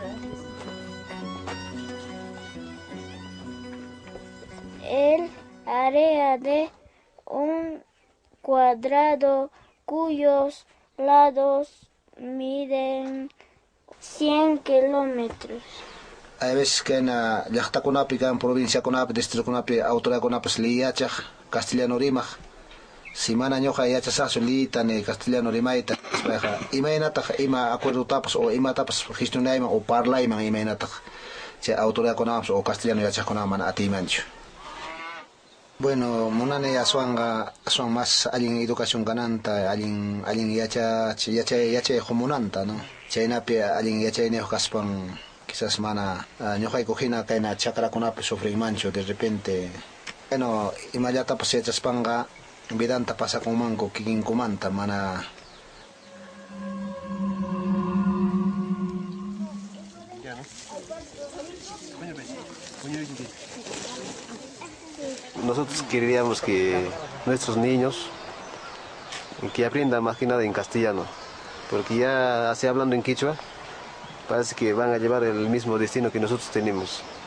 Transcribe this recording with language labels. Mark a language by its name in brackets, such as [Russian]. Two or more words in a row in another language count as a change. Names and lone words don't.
[Spanish] El área de un cuadrado cuyos lados miden 100 kilómetros. Hay veces que en [Quechua] llaqtakunapi, [Spanish] en provincia [Quechua] kunapi, distrito kunapi, autoridad kunapi liyachaq castellano rimaq. Simana ñoqa yachasaqchu liyta ni castellano rimayta. Imaynataq ima acuerdotapas o imatapas gestionayman o parlayman imaynataq. Chay autoridad kunapas o castellano yachaqkunaqa mana atiymanchu. Bueno, munani aswan más allin educación gananta, allin yachay munanta, ¿no? Chaynapi allin yachayniq kaspan quizás mana ñuqayku hina kayna chakrakunapi sufrinmanchu [Spanish] de repente. [Quechua] Bueno, imallatapas yachaspanqa vidanta pasakunmanku kikinkumanta mana. [Spanish] Nosotros queríamos que nuestros niños que aprendan más que nada en castellano, porque ya así hablando en quechua parece que van a llevar el mismo destino que nosotros tenemos.